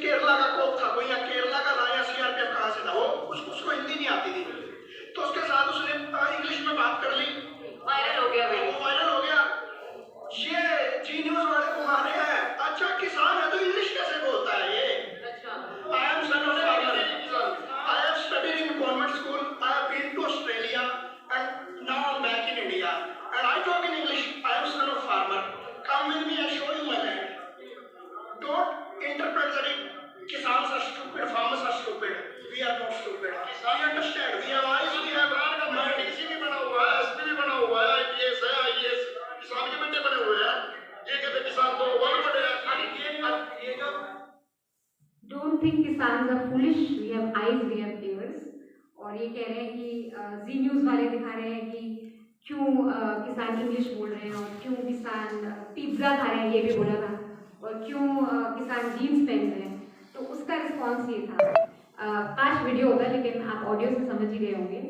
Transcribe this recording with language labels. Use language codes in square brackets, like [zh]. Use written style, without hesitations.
[hi] केरला का कोप था कोई, या केरला का था या सीआरपीएफ कहाँ से था वो, उसको हिंदी नहीं आती थी, तो उसके साथ उसने इंग्लिश में बात कर ली, वायरल हो गया। वो वायरल हो गया। ये जी न्यूज वाले घुमा रहे हैं। अच्छा, किसान है तो इंग्लिश कैसे बोलता है ये? अच्छा, [en] I am son of farmer. I have studied in convent school. I have been to Australia and now I'm back in India. And I talk in English. I am son of farmer. Come with me and show you my land. Don't interpret that Kisans are stupid, farmers are stupid. We are not stupid. We understand. We have eyes, we have mind. [hi] DC भी बना हुआ है, SP भी बना हुआ है, IPS है, IAS, किसान के बेटे बने हुए हैं। ये कहते किसान तो वर्ग बड़े हैं। ये जो [en] Don't think Kisans are foolish. We have eyes, we have ears. [hi] और ये कह रहे हैं कि जी न्यूज वाले दिखा रहे हैं कि क्यों किसान इंग्लिश बोल रहे हैं और क्यों किसान पिज्जा खा रहे हैं, ये भी बोला था, और क्यों किसान जीन्स पहन रहे हैं। तो उसका रिस्पॉन्स ये था, 5 वीडियो होगा लेकिन आप ऑडियो से समझ ही गए होंगे।